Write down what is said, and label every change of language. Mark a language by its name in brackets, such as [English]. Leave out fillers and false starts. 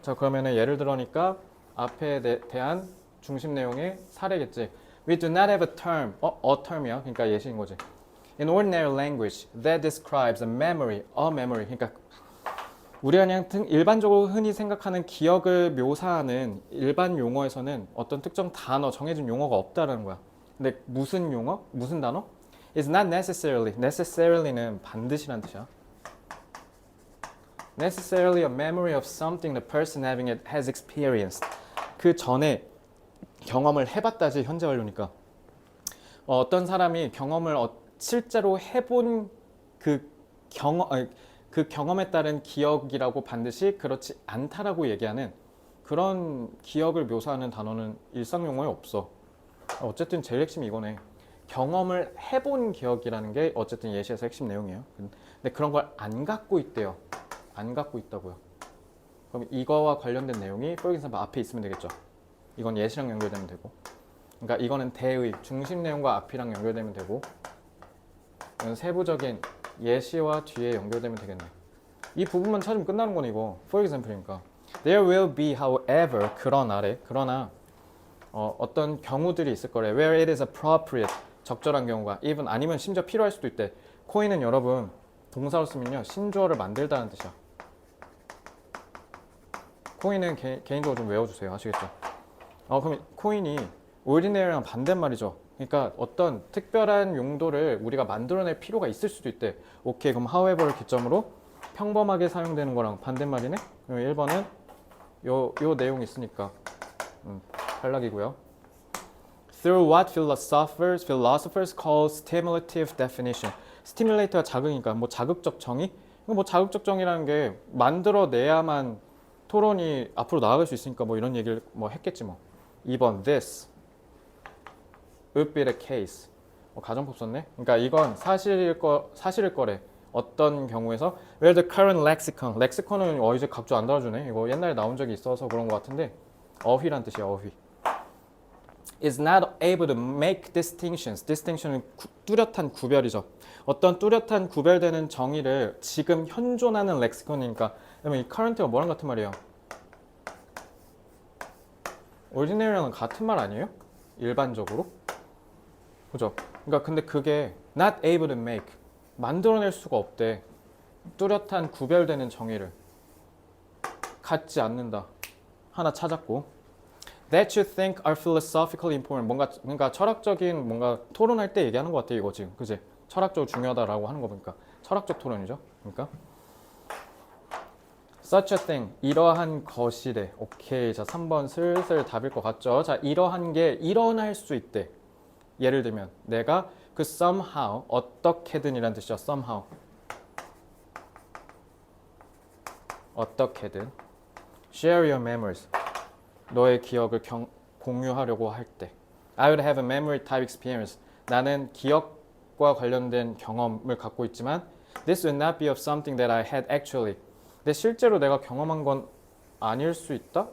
[Korean] 자, 그러면은 예를 들어니까 앞에 대한 중심 내용의 사례겠지. [English] We do not have a term. a term이야. [Korean] 그러니까 예시인 거지. [English] In ordinary language that describes a memory. [Korean] 그러니까 우리가 그냥 일반적으로 흔히 생각하는 기억을 묘사하는 일반 용어에서는 어떤 특정 단어, 정해진 용어가 없다라는 거야. 근데 무슨 용어? 무슨 단어? [English] It's not necessarily. [Korean] necessarily는 반드시란 뜻이야. [English] Necessarily a memory of something the person having it has experienced. [Korean] 그 전에 경험을 해봤다지 현재 완료니까. 어떤 사람이 경험을 실제로 해본 그 경험에 따른 기억이라고 반드시 그렇지 않다라고 얘기하는 그런 기억을 묘사하는 단어는 일상 용어에 없어. 어쨌든 제일 핵심이 이거네. 경험을 해본 기억이라는 게 어쨌든 예시에서 핵심 내용이에요. 근데 그런 걸 안 갖고 있대요. 안 갖고 있다고요. 그럼 이거와 관련된 내용이 for example 앞에 있으면 되겠죠. 이건 예시랑 연결되면 되고. 그러니까 이거는 대의, 중심 내용과 앞이랑 연결되면 되고, 이건 세부적인 예시와 뒤에 연결되면 되겠네. 이 부분만 찾으면 끝나는 거네 이거. [English] For example이니까. There will be, however, [Korean] 그러나 어떤 경우들이 있을 거래. [English] Where it is appropriate, [Korean] 적절한 경우가. even 아니면 심지어 필요할 수도 있대. 코인은 여러분 동사로 쓰면요 신조어를 만들다는 뜻이야. 코인은 개인적으로 좀 외워주세요. 아시겠죠? 그럼 코인이 ordinary랑 반대말이죠. 그러니까 어떤 특별한 용도를 우리가 만들어낼 필요가 있을 수도 있대. 오케이, 그럼 however를 기점으로 평범하게 사용되는 거랑 반대말이네. 그럼 1번은 요 내용이 있으니까 탈락이고요. [English] Through what philosophers call stimulative definition. [Korean] 스티뮬레이터가 자극이니까 뭐 자극적 정의? 뭐 자극적 정의라는 게 만들어내야만 토론이 앞으로 나아갈 수 있으니까 뭐 이런 얘기를 뭐 했겠지 뭐. [English] 2번 this would be the case. [Korean] 가정법 썼네. 그러니까 이건 사실일 거래. 어떤 경우에서 [English] where the current lexicon [Korean] 은 이제 각주 안 달아주네. 이거 옛날에 나온 적이 있어서 그런 것 같은데 어휘란 뜻이야. 어휘. [English] is not able to make distinctions. [Korean] distinction은 뚜렷한 구별이죠. 어떤 뚜렷한 구별되는 정의를 지금 현존하는 렉시콘이니까, 그러면 이 current가 뭐랑 같은 말이에요? ordinary랑 같은 말 아니에요? 일반적으로? 그죠? 그러니까 근데 그게 not able to make, 만들어낼 수가 없대. 뚜렷한 구별되는 정의를 갖지 않는다. 하나 찾았고, [English] that you think are philosophically important. [Korean] 뭔가 그러니까 철학적인 뭔가 토론할 때 얘기하는 것 같아 이거 지금, 그지? 철학적으로 중요하다라고 하는 거 보니까 철학적 토론이죠. 그러니까 [English] such a thing, [Korean] 이러한 것이래. 오케이, 자 3번 슬슬 답일 것 같죠? 자, 이러한 게 일어날 수 있대. 예를 들면 내가 그 somehow, 어떻게든이란 뜻이죠. [English] somehow, [Korean] 어떻게든 [English] share your memories, [Korean] 너의 기억을 공유하려고 할 때 [English] I would have a memory type experience, [Korean] 나는 기억과 관련된 경험을 갖고 있지만 [English] this would not be of something that I had actually, [Korean] 근데 실제로 내가 경험한 건 아닐 수 있다?